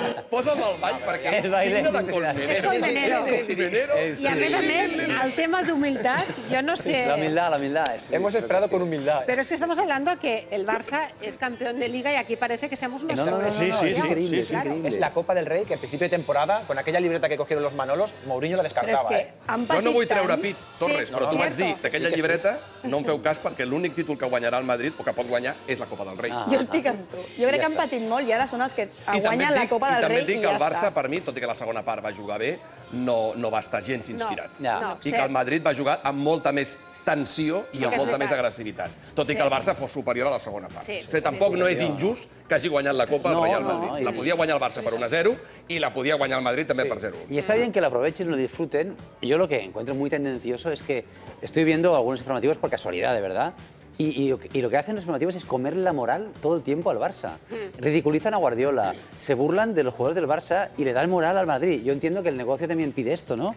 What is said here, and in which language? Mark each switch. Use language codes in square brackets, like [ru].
[ca] Posa'm el ball, perquè és digne de Colmenero. És Colmenero. I a més, el tema [es] d'humildad, yo no sé... La humildad. Hemos esperado con humildad. Pero es que estamos hablando de que el Barça es campeón de Liga y aquí parece que seamos unos No, es increíble. Es la Copa del Rey que al principio de temporada, con aquella libreta que cogieron los Manolos, Mourinho la descartava. [ca] Jo no vull treure pit, Torres, però tu vaig dir d'aquella llibreta no em feu cas perquè l'únic títol que guanyarà el Madrid, o que pot guanyar, és la Copa del Rei. Jo estic amb tu. Jo crec que han patit molt i ara són els que guanyen la Copa del Rei i ja està. I també dic que el Barça, per mi, tot i que la segona part va jugar bé, no va estar gens inspirat. I que el Madrid va jugar amb molta més tensió i amb molta més agressivitat. Tot i que el Barça fos superior a la segona part. Tampoc no és injust que hagi guanyat la Copa el Real Madrid. La podia guanyar el Barça per 1-0 i la podia guanyar el Madrid també per 0-1. [es] Y está bien que lo aprovechen y lo disfruten. Y yo lo que encuentro muy tendencioso es que estoy viendo algunos informativos por casualidad, de verdad. Y lo que hacen los informativos es comerle la moral todo el tiempo al Barça. Ridiculizan a Guardiola, se burlan de los jugadores del Barça y le dan moral al Madrid. Yo entiendo que el negocio también pide esto, ¿no?